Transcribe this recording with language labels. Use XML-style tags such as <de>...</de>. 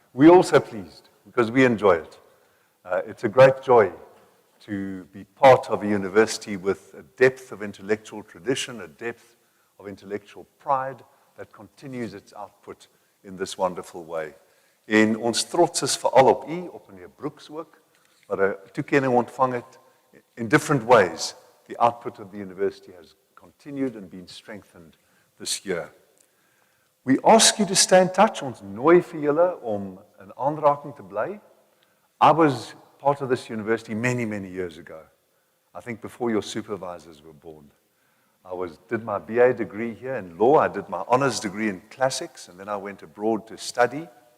<en>We're also pleased because we enjoy it. It's a great joy to be part of a university with a depth of intellectual tradition, a depth of intellectual pride that continues its output in this wonderful way.</en> <af>En ons trots is veral op u, op meneer Brooks ook, wat 'n toekenning ontvang het</af> <en>in different ways. The output of the university has continued and been strengthened this year. We ask you to stay in touch.</en> <af>Ons nooi vir julle om in aanraking te bly.</af> <en>I was part of this university many, many years ago. I think before your supervisors were born. I did my BA degree here in law. I did my honors degree in classics, and then I went abroad to study.</en>